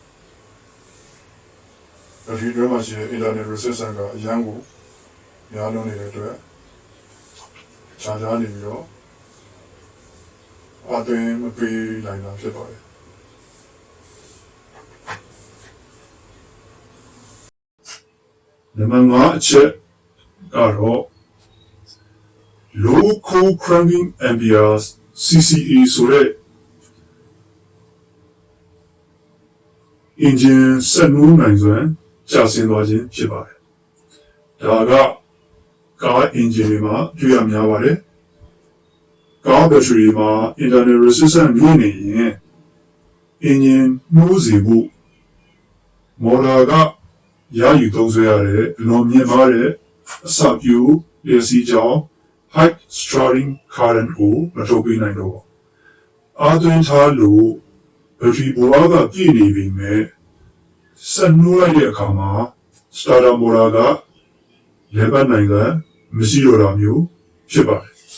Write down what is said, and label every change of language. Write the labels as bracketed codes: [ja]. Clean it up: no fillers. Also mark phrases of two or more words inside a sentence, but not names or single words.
[my] ဘက်ထရီတွင်းမှာရှိတဲ့ [en] internal resistance [my] ကအရန်ကိုများလွန်းနေတဲ့အတွက်ချာချာနေပြီးတော့အားသွင်းမပေးနိုင်တာဖြစ်ပါတယ် နံပါတ်5အချက်ကတော့ [en] low core cranking amperes CCA [my] ဆိုတဲ့ engine ဆက်နှိုးနိုင်စွမ်းကျဆင်းသွားခြင်းဖြစ်ပါတယ်။ဒါ ကကား engine တွေမှာတွေ့ရများပါတယ်။ကား battery မှာ [en] internal resistance [my] မြင့်နေရင် engine နှိုးစေ ဖို့မော်တာကရယူသုံးစွဲရတဲ့အလွန်မြင့်မားတဲ့အစပြုလျှက်စီးကြောင်း [en] high starting current [my] ကိုမထုတ်ပေးနိုင်တော့အားသွင်းထားလို့ဘက်ထရီဘဝကပြည့်နေပြီမဲ့ဆက်နှိုးလိုက်တဲ့အခါမှာ [en] starter motor [my] ကလေပတ်နိုင်ကမရှိတော့တာမျိုးဖြစ်ပါတယ်